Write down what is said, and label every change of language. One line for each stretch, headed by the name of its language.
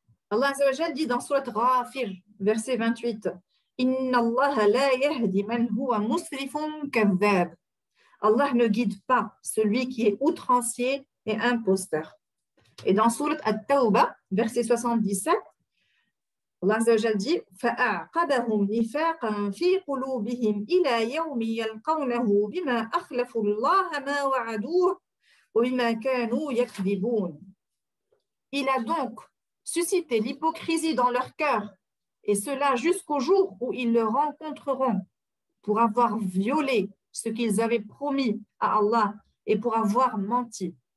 French: Allah Azza wa Jal dit dans Surat Ghafir, verset 28,
Arabic: Inna Allah la yahdi man huwa musrifun kadhab.
French: Allah ne guide pas celui qui est outrancier et imposteur. Et dans Surat At-Tawbah, verset 77, Allah Azza wa Jal dit
Arabic: فَأَعْقَبَهُمْ نِفَاقًا فِي قُلُوبِهِمْ إِلَى يَوْمِ يَلْقَوْنَهُ بِمَا أَخْلَفُوا اللَّهَ مَا وَعَدُوهُ وَبِمَا كَانُوا يَكْذِبُونَ.
French: Il a donc suscité l'hypocrisie dans leur cœur, et cela jusqu'au jour où ils le rencontreront pour avoir violé ce qu'ils avaient promis à Allah et pour avoir menti.